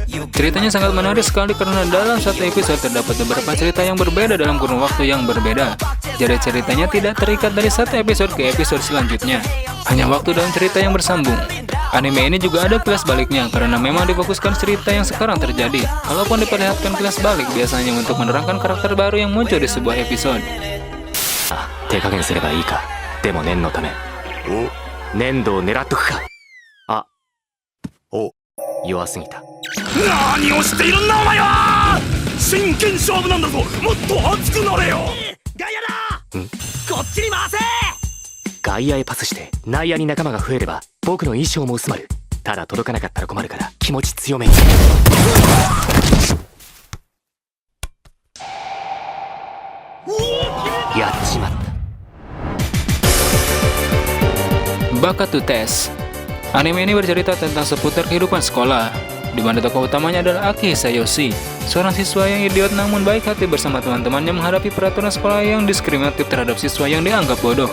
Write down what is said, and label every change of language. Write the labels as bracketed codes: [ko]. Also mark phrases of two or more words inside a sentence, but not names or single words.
[id] Ceritanya sangat menarik sekali karena dalam satu episode terdapat beberapa cerita yang berbeda dalam kurun waktu yang berbeda. Jadi ceritanya tidak terikat dari satu episode ke episode selanjutnya. Hanya waktu dan cerita yang bersambung. Anime ini juga ada kilas baliknya karena memang difokuskan cerita yang sekarang terjadi. Kalaupun diperlihatkan kilas balik biasanya untuk menerangkan karakter baru yang muncul di sebuah episode. [ja] 手加減すればいいか。でも念のため粘土を狙っとくか。あお弱すぎた。何をしているんだお前は。真剣勝負なんだぞ。もっと熱くなれよ。外野だ。こっちに回せ。外野へパスして内野に仲間が増えれば僕の衣装も薄まる。ただ届かなかったら困るから気持ち強めに。やっちまった。 [id] Bakat to Test. Anime ini bercerita tentang seputar kehidupan sekolah, di mana tokoh utamanya adalah Aki Hisayoshi, seorang siswa yang idiot namun baik hati bersama teman-temannya menghadapi peraturan sekolah yang diskriminatif terhadap siswa yang dianggap bodoh.